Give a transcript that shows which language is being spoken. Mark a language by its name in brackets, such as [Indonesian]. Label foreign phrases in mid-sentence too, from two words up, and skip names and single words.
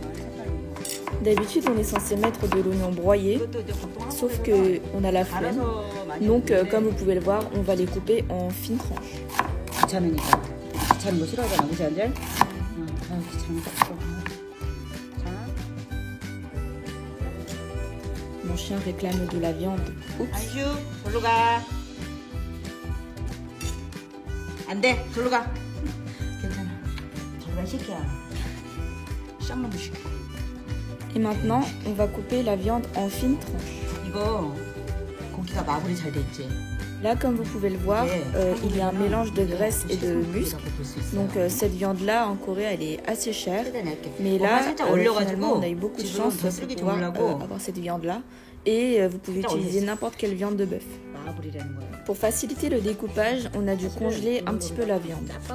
[French] D'habitude, on est censé mettre de l'oignon broyé, sauf qu'on a la flemme. Donc, comme vous pouvez le voir, on va les couper en fines tranches. Mon chien réclame de la viande. Oups. [Korean] 안슈, 절로 가. 안 돼, 절로 가. 괜찮아. 절로 가, 새끼야. 쌍놈 시켜. [French] Et maintenant, on va couper la viande en fines tranches. [Korean] 이거 고기가 마블이 잘 돼 있지. [French] Là, comme vous pouvez le voir, il y a un mélange de graisse et de muscle. Donc cette viande-là, en Corée, elle est assez chère. Mais là, finalement, on a eu beaucoup de chance de pouvoir avoir cette viande-là. Et vous pouvez utiliser n'importe quelle viande de bœuf. Pour faciliter le découpage, on a dû congeler un petit peu la viande.